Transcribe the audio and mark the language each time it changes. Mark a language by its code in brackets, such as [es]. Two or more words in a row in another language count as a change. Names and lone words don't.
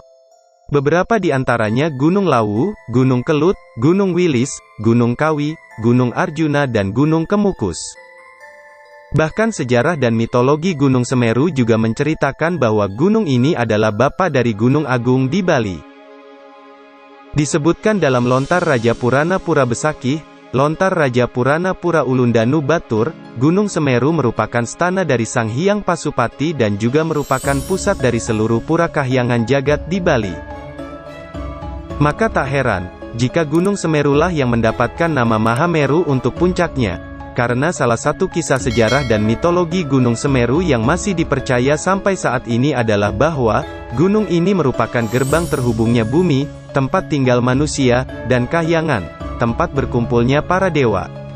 [id] Beberapa di antaranya Gunung Lawu, Gunung Kelut, Gunung Wilis, Gunung Kawi, Gunung Arjuna dan Gunung Kemukus. Bahkan sejarah dan mitologi Gunung Semeru juga menceritakan bahwa gunung ini adalah bapa dari Gunung Agung di Bali. Disebutkan dalam Lontar Raja Purana Pura Besakih, Lontar Raja Purana Pura Ulundanu Batur, Gunung Semeru merupakan stana dari Sang Hyang Pasupati dan juga merupakan pusat dari seluruh pura kahyangan jagat di Bali. Maka tak heran, jika Gunung Semerulah yang mendapatkan nama Mahameru untuk puncaknya, karena salah satu kisah sejarah dan mitologi Gunung Semeru yang masih dipercaya sampai saat ini adalah bahwa, gunung ini merupakan gerbang terhubungnya bumi, tempat tinggal manusia, dan kahyangan, tempat berkumpulnya para dewa.